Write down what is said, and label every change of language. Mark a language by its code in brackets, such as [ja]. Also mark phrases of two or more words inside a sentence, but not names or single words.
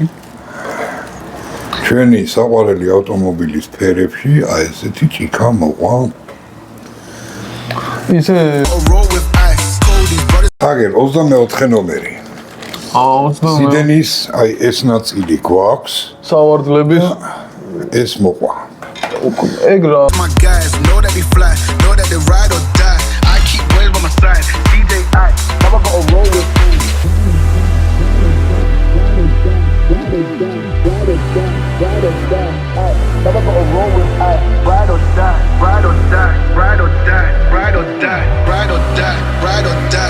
[ka] ჩვენი საყვარელი ავტომობილის ფერებში აი ესეთი ჭიქა მოყვა. ისე აგერ 24 ნომერი. სიდენის აი ეს ნაწილი გვაქვს სავარძლების ეს მოყვა. ეგ რა [en] My guys know that they fly, know that they ride or die. I keep boys by my side, CJ Ike, now I gotta roll with you. Now I gotta roll with Ike, ride or die, ride or die, ride or die, ride or die, ride or die, ride or die.